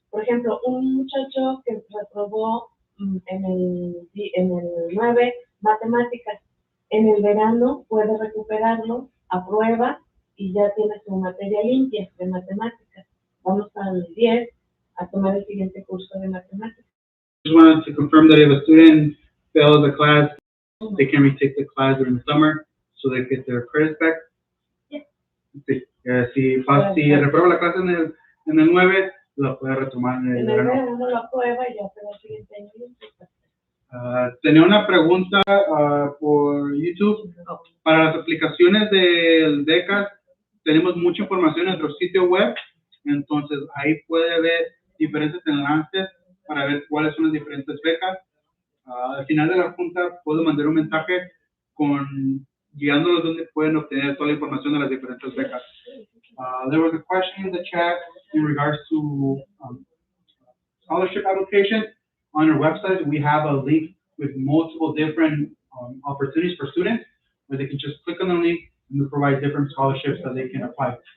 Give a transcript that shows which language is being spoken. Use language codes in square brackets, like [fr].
[es] Por ejemplo, un muchacho que reprobó en el 9 matemáticas, en el verano puede recuperarlo, aprueba y ya tiene su materia limpia de matemáticas. Vamos al 10 a tomar el siguiente curso de matemáticas. [en] Just wanted to confirm that if a student fails a class, they can retake the class during the summer so they get their credits back. Yeah. [es] Sí. Si reprueba la clase en el 9, la puede retomar en el verano. En el verano lo aprueba y ya se va al siguiente año limpio. Tenía una pregunta por YouTube. Para las aplicaciones del DECAD, tenemos mucha información en nuestro sitio web, entonces ahí puede ver diferentes enlaces para ver cuáles son las diferentes becas. Al final de la junta puedo mandar un mensaje guiándolos donde pueden obtener toda la información de las diferentes becas. [en] There was a question in the chat in regards to scholarship application. On our website, we have a link with multiple different opportunities for students, where they can just click on the link and we provide different scholarships that they can apply.